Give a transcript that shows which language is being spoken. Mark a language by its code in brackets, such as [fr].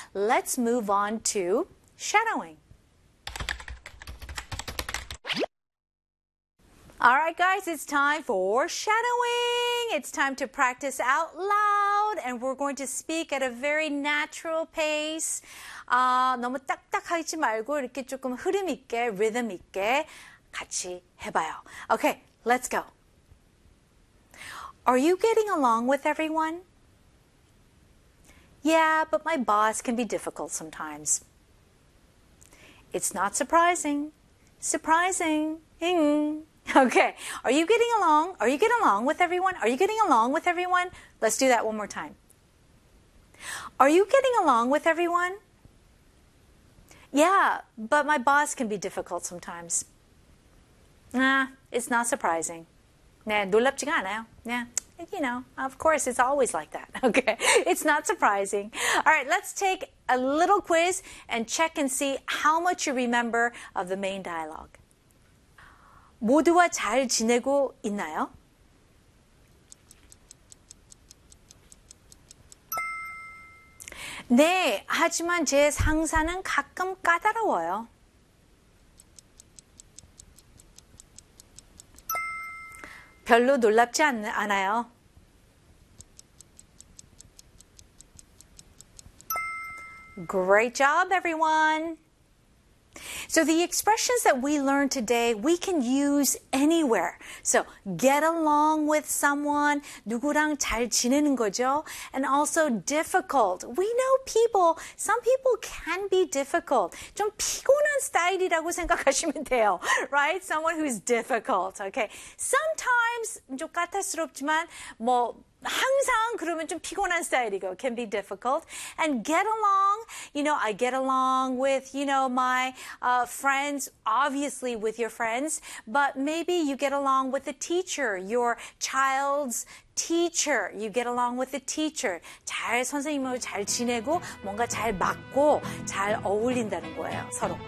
[en] Let's move on to shadowing. All right, guys, it's time for shadowing. It's time to practice out loud, and we're going to speak at a very natural pace. [ko] 너무 딱딱하지 말고 이렇게 조금 흐름 있게, 리듬 있게 같이 해봐요. [en] Okay, let's go. Are you getting along with everyone? Yeah, but my boss can be difficult sometimes. It's not surprising. Surprising. Okay. Are you getting along? Are you getting along with everyone? Are you getting along with everyone? Let's do that one more time. Are you getting along with everyone? Yeah, but my boss can be difficult sometimes. It's not surprising. [ko] 네, 놀랍지가 않아요. 네. [en] You know, of course, it's always like that. Okay, it's not surprising. All right, let's take a little quiz and check and see how much you remember of the main dialogue. [ko] 모두와 잘 지내고 있나요? 네, 하지만 제 상사는 가끔 까다로워요. 별로 놀랍지 않아요. [en] Great job, everyone. So the expressions that we learned today, we can use anywhere. So get along with someone, [ko] 누구랑 잘 지내는 거죠. [en] And also difficult. We know people, some people can be difficult. [ko] 좀 피곤한 스타일이라고 생각하시면 돼요. [en] Right? Someone who's difficult. Okay. Sometimes, [ko] 좀 까탈스럽지만, 뭐, 항상 그러면 좀 피곤한 스타일이고 [en] can be difficult and get along. You know, I get along with, you know, my friends, obviously with your friends, but maybe you get along with the teacher, your child's teacher. You get along with the teacher. [ko] 잘 선생님하고 잘 지내고 뭔가 잘 맞고 잘 어울린다는 거예요, 서로.